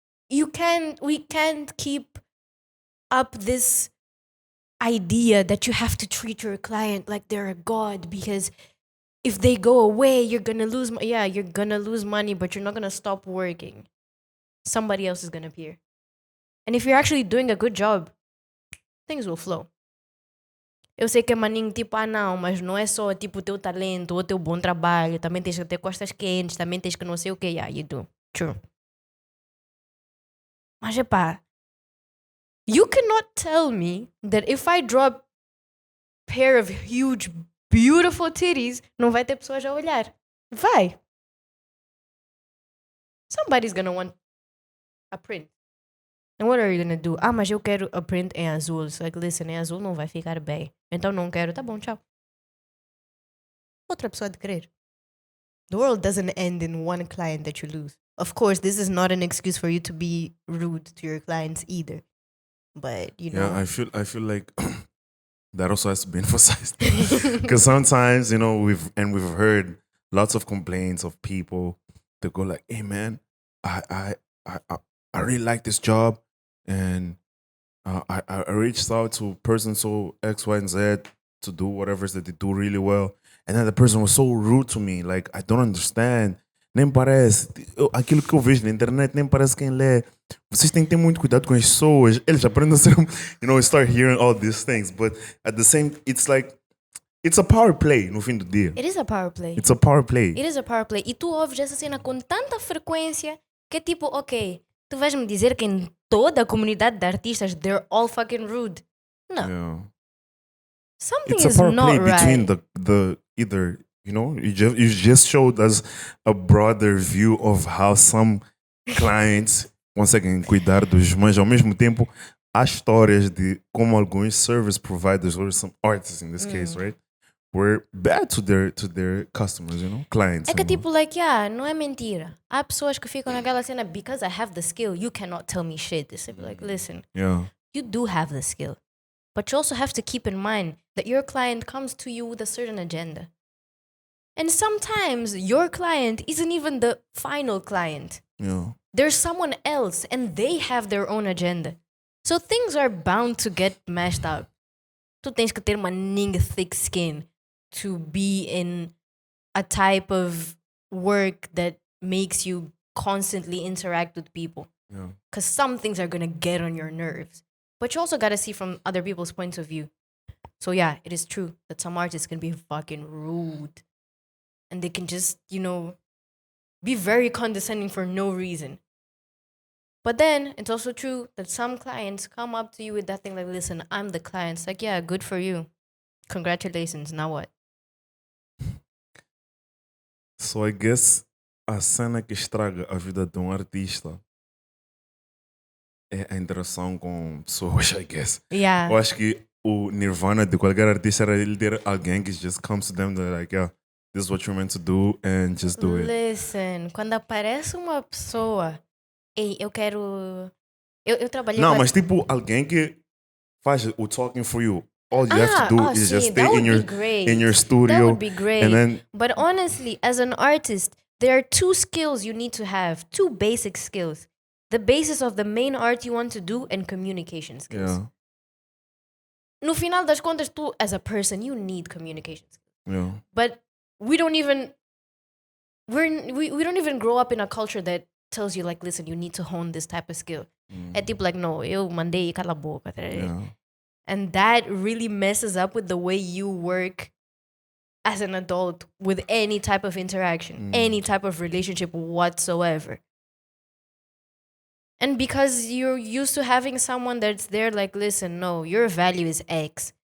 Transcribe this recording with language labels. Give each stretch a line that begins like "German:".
English: We can't keep up this idea that you have to treat your client like they're a god, because if they go away, you're gonna lose. You're gonna lose money, but you're not gonna stop working. Somebody else is gonna appear, and if you're actually doing a good job, things will flow.
Portuguese: Eu sei que é maninho tipo, não, mas não é só tipo o teu talento ou o teu bom trabalho, também tens que ter costas quentes, também tens que não sei o que.
English: Yeah, you do. True.
Portuguese: Mas epá,
English: you cannot tell me that if I drop pair of huge, beautiful titties,
Portuguese: não vai ter pessoas a olhar. Vai.
English: Somebody's gonna want a print. And what are you gonna do?
Portuguese: Mas eu quero a print em azul.
English: It's like, listen,
Portuguese: em azul não vai ficar bem. Então não quero. Tá bom, tchau. Outra pessoa de querer.
English: The world doesn't end in one client that you lose. Of course, this is not an excuse for you to be rude to your clients either. But, Yeah, I feel like that also has to be emphasized. Because sometimes, we've heard lots of complaints of people that go like, hey man, I really like this job, and I reached out to person so X, Y, and Z to do whatever that they do really well, and then the person was so rude to me. Like, I don't understand.
Portuguese: Nem parece. Aquilo que eu vejo na internet nem parece quem lê. Vocês têm que ter muito cuidado com as pessoas. Eles aprendem a ser,
English: start hearing all these things. But at the same, it's like, it's a power play
Portuguese: no fim do dia.
English: It is a power play. It's a power play. It is a power play.
Portuguese: E tu ouves essa cena com tanta frequência que é tipo, ok, tu vais-me dizer que em toda a comunidade de artistas
English: they're all fucking rude. No. Yeah. Something it's is a power not play right. between the either, you just showed us a broader view of how some clients
Portuguese: conseguem cuidar dos, mas ao mesmo tempo há histórias de como alguns
English: service providers or some artists in this case, right, were bad to their customers, clients.
Portuguese: É que tipo, like, não é mentira. Há pessoas que ficam naquela cena,
English: because I have the skill, you cannot tell me shit. They be like, listen, you do have the skill, but you also have to keep in mind that your client comes to you with a certain agenda. And sometimes your client isn't even the final client. Yeah. There's someone else and they have their own agenda. So things are bound to get mashed up.
Portuguese: Tu tens que ter uma
English: thick skin to be in a type of work that makes you constantly interact with people. Because some things are going to get on your nerves. But you also got to see from other people's points of view. So yeah, it is true that some artists can be fucking rude. And they can just, be very condescending for no reason. But then it's also true that some clients come up to you with that thing like, listen, I'm the client. It's like, yeah, good for you. Congratulations. Now what? So I guess
Portuguese: a cena que estraga a vida de artista é a interação com pessoas,
English: I guess. Yeah.
Portuguese: Eu acho que o nirvana de qualquer artista era ele ter alguém que
English: just comes to them, they're like, yeah, this is what you're meant to do, and just do it.
Portuguese: Listen, quando aparece uma pessoa, ei, eu quero... Eu trabalhei... Não, mas tipo, alguém que faz o
English: talking for you. All you have to do is just stay in your studio. That would be great. And then, but honestly, as an artist, there are two skills you need to have. Two basic skills. The basis of the main art you want to do and communication skills. yeah.
Portuguese: No final das contas, tu,
English: as a person, you need communication skills. Yeah. But we don't even... we don't even grow up in a culture that tells you like, listen, you need to hone this type of skill.
Portuguese: É tipo like, no, eu mandei cala a boca.
English: And that really messes up with the way you work as an adult with any type of interaction, any type of relationship whatsoever. And because you're used to having someone that's there like, listen, no, your value is X.